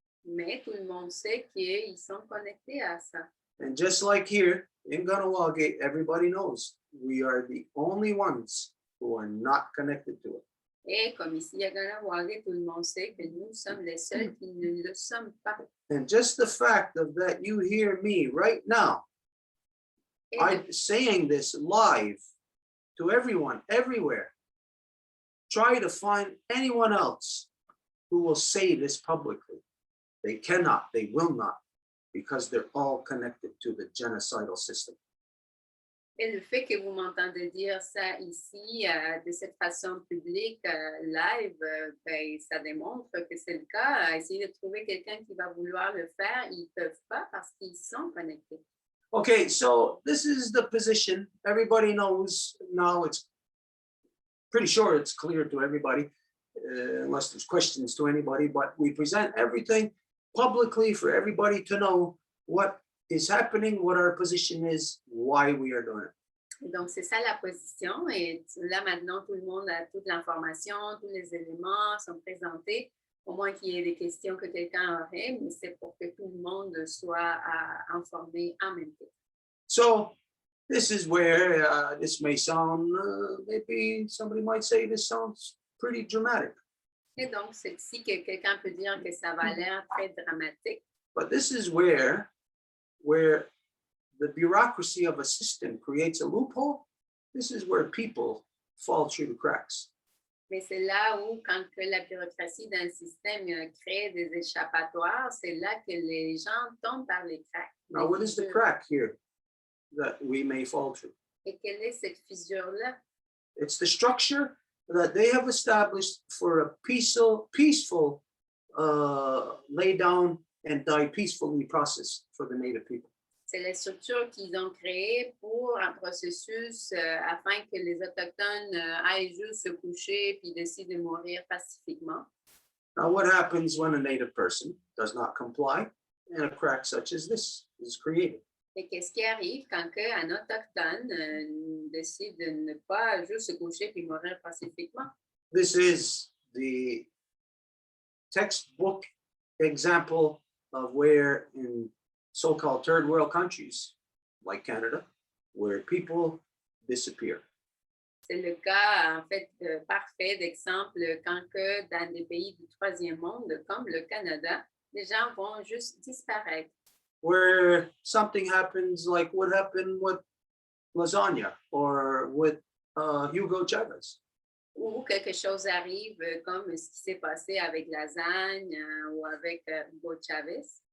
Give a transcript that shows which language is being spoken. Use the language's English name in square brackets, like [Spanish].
[French] Mais tout le monde sait qu'ils sont connectés à ça. [English] And just like here in Ganawagate, everybody knows we are the only ones who are not connected to it. [French] Et comme ici à Ganawagé, tout le monde sait que nous sommes les seuls qui ne le sommes pas. [English] And just the fact of that you hear me right now, [French] Et [English] I'm saying this live to everyone, everywhere. Try to find anyone else who will say this publicly. They cannot, they will not, because they're all connected to the genocidal system. [French] Et le fait que vous m'entendez dire ça ici de cette façon publique, live, ben, ça démontre que c'est le cas. Essayez de trouver quelqu'un qui va vouloir le faire. Ils ne peuvent pas parce qu'ils sont connectés. [English] Okay, so this is the position. Everybody knows now. It's pretty sure it's clear to everybody, unless there's questions to anybody, but we present everything publicly for everybody to know what is happening, what our position is, why we are doing it. [French] Donc, c'est ça la position. Et là, maintenant, tout le monde a toute l'information, tous les éléments sont présentés, au moins qu'il y ait des questions que quelqu'un aurait, mais c'est pour que tout le monde soit informé en même temps. [English] So this is where this may sound, maybe somebody might say this sounds pretty dramatic. [French] Et donc, c'est ici que quelqu'un peut dire que ça va l'air très dramatique. [English] But this is where the bureaucracy of a system creates a loophole. This is where people fall through the cracks. [French] Mais c'est là où, quand que la bureaucratie d'un système crée des échappatoires, c'est là que les gens tombent par les cracks. [English] Now, what is the crack here that we may fall through? [French] Et quelle est cette fissure-là? [English] It's the structure that they have established for a peaceful lay down and die peacefully process for the native people. [French] C'est la structure qu'ils ont créée pour un processus afin que les Autochtones aillent juste se coucher puis décident de mourir pacifiquement. [English] Now, what happens when a native person does not comply and a crack such as this is created? [French] Et qu'est-ce qui arrive quand un Autochtone décide de ne pas juste se coucher puis mourir pacifiquement? [English] This is the textbook example of where in so-called third world countries like Canada, where people disappear. [French] C'est le cas, en fait, parfait d'exemple quand que dans des pays du troisième monde, comme le Canada, les gens vont juste disparaître. [English] Where something happens like what happened with lasagna or with Hugo Chavez. [French] Ou quelque chose arrive comme ce qui s'est passé avec Lasagne ou avec Hugo Chavez.